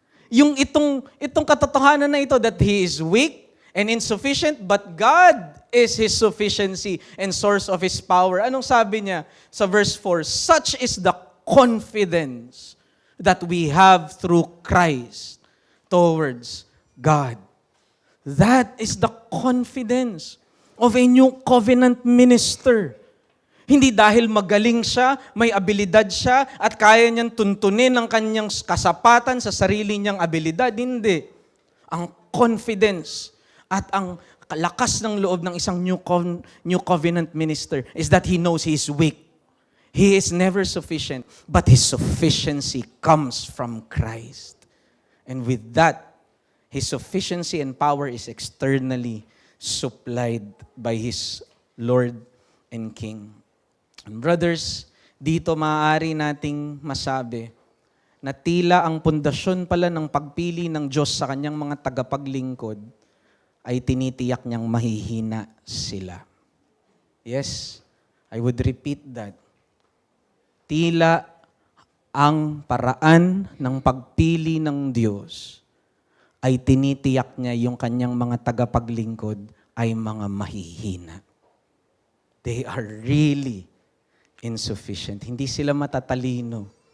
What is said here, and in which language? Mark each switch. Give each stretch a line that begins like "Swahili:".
Filipino: Yung itong katotohanan na ito
English: that he is weak and insufficient, but God is his sufficiency and source of his power.
Filipino: Anong sabi niya sa
English: verse 4? Such is the confidence that we have through Christ towards God. That is the confidence of a new covenant minister.
Filipino: Hindi dahil magaling siya, may abilidad siya, at kaya niyang tuntunin ang kanyang kasapatan sa sarili niyang abilidad. Hindi. Ang confidence at ang lakas ng loob ng isang new covenant minister
English: is that he knows he is weak. He is never sufficient, but his sufficiency comes from Christ. And with that, his sufficiency and power is externally supplied by his Lord and King.
Filipino: And brothers, dito maaari nating masabi na tila ang pundasyon pala ng pagpili ng Diyos sa kanyang mga tagapaglingkod ay tinitiyak niyang mahihina sila.
English: Yes, I would repeat that.
Filipino: Tila ang paraan ng pagpili ng Diyos ay tinitiyak niya yung kanyang mga tagapaglingkod ay mga mahihina.
English: They are really insufficient.
Filipino: Hindi sila matatalino.